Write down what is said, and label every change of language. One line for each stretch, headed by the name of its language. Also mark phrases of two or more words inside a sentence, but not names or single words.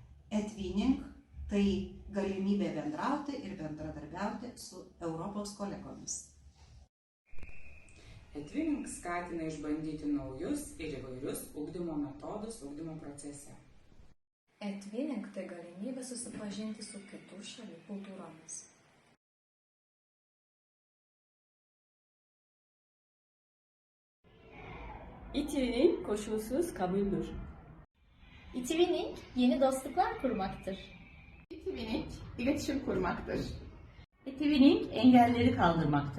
Lithuanian: E-twinning tai galimybė bendrauti ir bendradarbiauti su Europos kolegomis. E-twinning skatina išbandyti naujus ir įvairius ugdymo metodus ugdymo procese. E-twinning tai galimybė susipažinti su kitų šalių kultūromis.
Turkish: E-twinning koşulsuz kabuldür. E-twinning yeni dostluklar kurmaktır. E-twinning iletişim kurmaktır. E-twinning engelleri kaldırmaktır.